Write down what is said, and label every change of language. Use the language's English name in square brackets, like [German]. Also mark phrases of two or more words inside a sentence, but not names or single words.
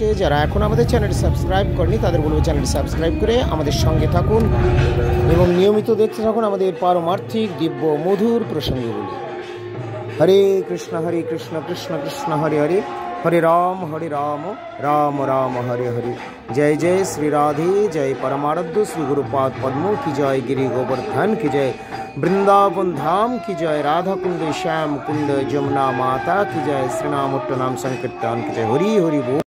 [Bangla] যারা এখন আমাদের চ্যানেলটি সাবস্ক্রাইব করেনি তাদের বলবো চ্যানেলটি সাবস্ক্রাইব করে আমাদের সঙ্গে থাকুন এবং নিয়মিত দেখতে থাকুন আমাদের পারমার্থিক দিব্য মধুর প্রসঙ্গগুলি। [Sanskrit] হরে কৃষ্ণ কৃষ্ণ কৃষ্ণ হরে হরে, হরে রাম রাম রাম হরে হরে। [Hindi] जय जय श्री राधे, जय परमाराध्य श्री गुरुपाद पद्म की जय, गिरि गोवर्धन की जय, वृंदावन धाम की जय, राधा कुंड श्याम कुंड जमुना माता की जय, श्री नाम संकीर्तन की जय। हरि हरि बोल।